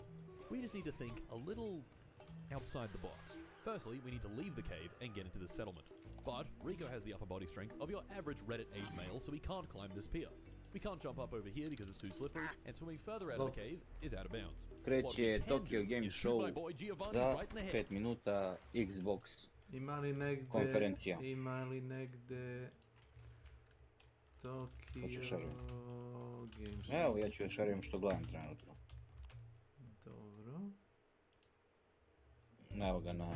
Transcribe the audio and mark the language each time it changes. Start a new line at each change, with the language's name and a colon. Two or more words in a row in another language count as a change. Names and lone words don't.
English: We just need to think a little outside the box. Firstly, we need to leave the cave and get into the settlement. But Rico has the upper body strength of your average Reddit age male, so he can't climb this pier. We can't jump up over here because it's too slippery, and swimming further out of the cave is out of bounds. What we
Serbian: Kreće
English: can
Serbian: Tokyo
English: do
Serbian: Game
English: is shoot
Serbian: Show
English: my boy Giovanni
Serbian: za
English: right in the head.
Serbian: 5 minuta Xbox Ima li negde... konferencija. Ima li negde... Hoću Tokyo šerujem. Game Show. Evo, ja ću još šerujem što gledam trenutno. Dobro. Evo ga na